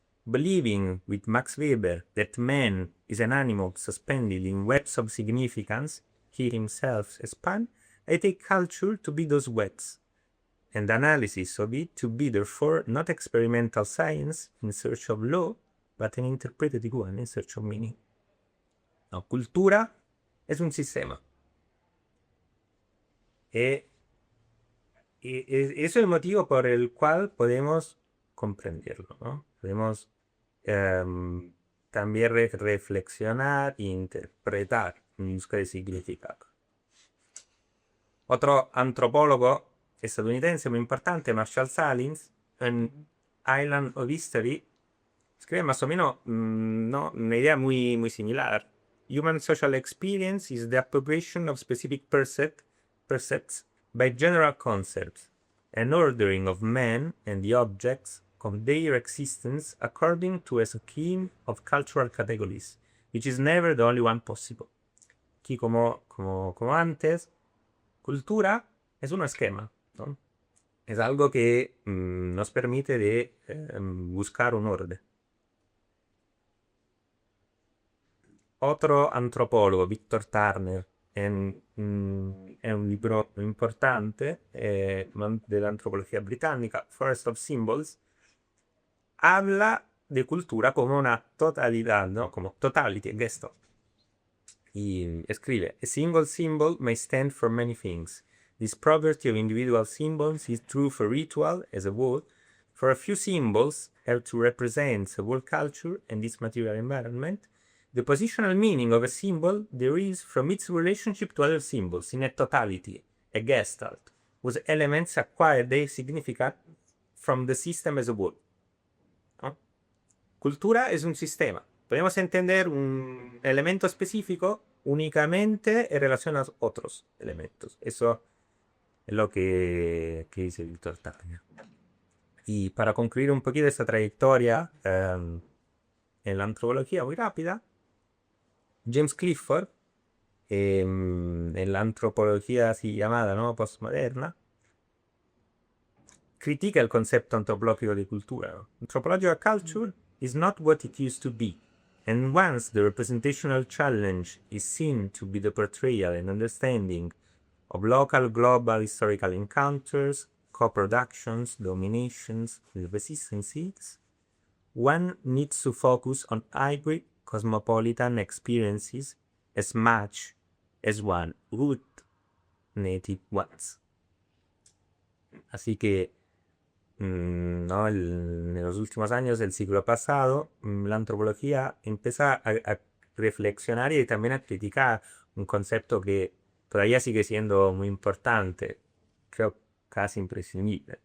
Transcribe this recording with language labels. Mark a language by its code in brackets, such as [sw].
[en] Believing with Max Weber that man is an animal suspended in webs of significance he himself spun, I take culture to be those webs. and analysis of it to be therefore not experimental science in search of law, but an interpretative one in search of meaning. [es] No, cultura es un sistema. Y eso es el motivo por el cual podemos comprenderlo, ¿no? Podemos también reflexionar e interpretar en busca de significado. Otro antropólogo estadounidense muy importante, Marshall Salins, en Island of History, escribe más o menos una idea muy similar. [en] Human social experience is the appropriation of specific percepts by general concepts, an ordering of men and the objects of their existence according to a scheme of cultural categories, which is never the only one possible. [es] Aquí, como antes, cultura es un esquema, ¿no? Es algo que nos permite de buscar un orden. Otro antropólogo, Victor Turner, en un libro importante de la antropología británica, Forest of Symbols, habla de cultura como una totalidad, ¿no? Como totality, Gestalt. Y escribe: [en] a single symbol may stand for many things. This property of individual symbols is true for ritual as a whole, for a few symbols have to represent a whole culture and its material environment. The positional meaning of a symbol derives from its relationship to other symbols in a totality, a gestalt, whose elements acquire their significance from the system as a whole. [es] ¿No? Cultura es un sistema. Podemos entender un elemento específico únicamente en relación a otros elementos. Eso es lo que dice Victor Turner. Y para concluir un poquito esta trayectoria en la antropología muy rápida, James Clifford, en la antropología así llamada, ¿no?, postmoderna, critica el concepto antropológico de cultura, ¿no? [en] Anthropological culture is not what it used to be, and once the representational challenge is seen to be the portrayal and understanding of local global historical encounters, co-productions, dominations, and resistances, one needs to focus on hybrid cosmopolitan experiences as much as one would native ones. [es] Así que ¿no? En los últimos años del siglo pasado, la antropología empieza a reflexionar y también a criticar un concepto que todavía sigue siendo muy importante, creo casi imprescindible.